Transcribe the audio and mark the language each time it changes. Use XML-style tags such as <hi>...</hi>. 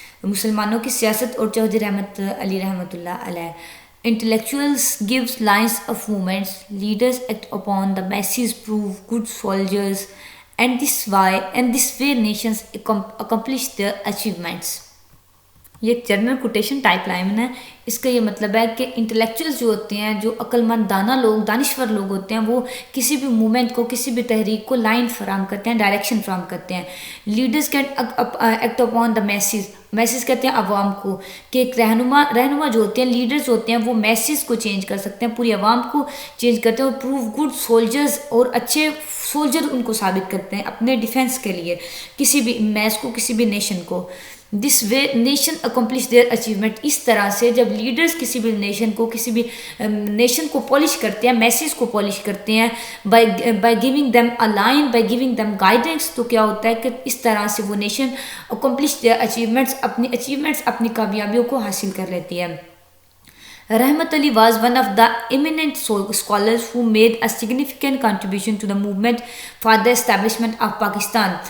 <ur>مسلمانوں کی سیاست اور چودھری رحمت علی رحمۃ اللہ علیہ.</ur> <en>Intellectuals gives lines of movements, leaders act upon the masses, prove good soldiers, and this way nations accomplish their achievements.</en> <ur>یہ ایک جنرل کوٹیشن ٹائپ لائن ہے. اس کا یہ مطلب ہے کہ انٹلیکچوئلز جو ہوتے ہیں، جو عقل مند دانا لوگ، دانشور لوگ ہوتے ہیں، وہ کسی بھی موومنٹ کو، کسی بھی تحریک کو لائن فراہم کرتے ہیں، ڈائریکشن فراہم کرتے ہیں.</ur> <en>Leaders can act upon the masses.</en> <ur>Mrs کہتے ہیں عوام کو، کہ ایک رہنما جو ہوتے ہیں، لیڈرز ہوتے ہیں، وہ میسز کو چینج کر سکتے ہیں، پوری عوام کو چینج کرتے ہیں، اور</ur> <en>prove good soldiers,</en> <ur>اور اچھے سولجر ان کو ثابت کرتے ہیں اپنے ڈیفینس کے لیے، کسی بھی میس کو، کسی بھی نیشن کو.</ur> <en>This way nation accomplish their achievement.</en> <ur>اس طرح سے جب لیڈرز کسی بھی نیشن کو، کسی بھی نیشن کو پالش کرتے ہیں، میسیج کو پالش کرتے ہیں،</ur> <en>by giving them a line, by giving them guidance,</en> <ur>تو کیا ہوتا ہے کہ اس طرح سے وہ</ur> <en>nation accomplish their achievements,</en> <ur>اپنی کامیابیوں کو حاصل کر لیتی ہے.</ur> <en>Rahmat Ali was one of the eminent scholars who made a significant contribution to the movement for the establishment of Pakistan.</en>